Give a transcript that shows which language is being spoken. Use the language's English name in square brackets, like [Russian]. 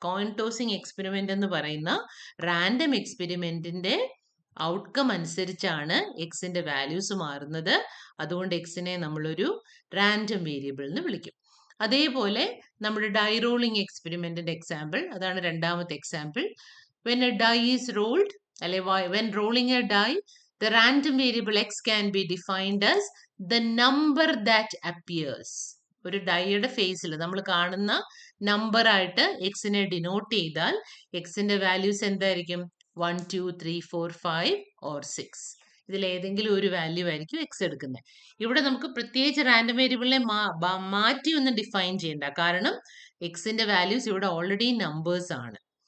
[Malayalam] Coin tossing experiment എന്ന് പറയുന്ന random എക്സ്പെരിമെന്റിന്റെ outcome അനുസരിച്ചാണ് എക്സിന്റെ വാല്യൂസ് മാറുന്നത്. അതുകൊണ്ട് എക്സിനെ നമ്മളൊരു റാൻഡം വേരിയബിൾ എന്ന് വിളിക്കും. അതേപോലെ നമ്മുടെ ഡൈ റോളിംഗ് എക്സ്പെരിമെന്റിന്റെ എക്സാമ്പിൾ, അതാണ് രണ്ടാമത്തെ example. [English] When a die is rolled, when rolling a die, the random variable x can be defined as the number that appears. [Malayalam] ഒരു ഡൈയുടെ ഫേസിൽ നമ്മൾ കാണുന്ന നമ്പർ ആയിട്ട് എക്സിനെ ഡിനോട്ട് ചെയ്താൽ എക്സിന്റെ വാല്യൂസ് എന്തായിരിക്കും? 1 2 3 4 5 or 6. ഇതിൽ ഏതെങ്കിലും ഒരു വാല്യൂ ആയിരിക്കും എക്സ് എടുക്കുന്നത്. ഇവിടെ നമുക്ക് പ്രത്യേകിച്ച് റാൻഡം വേരിയബിളിനെ മാറ്റി ഒന്നും ഡിഫൈൻ ചെയ്യണ്ട, കാരണം എക്സിന്റെ വാല്യൂസ് ഇവിടെ ഓൾറെഡി നമ്പേഴ്സ് ആണ്.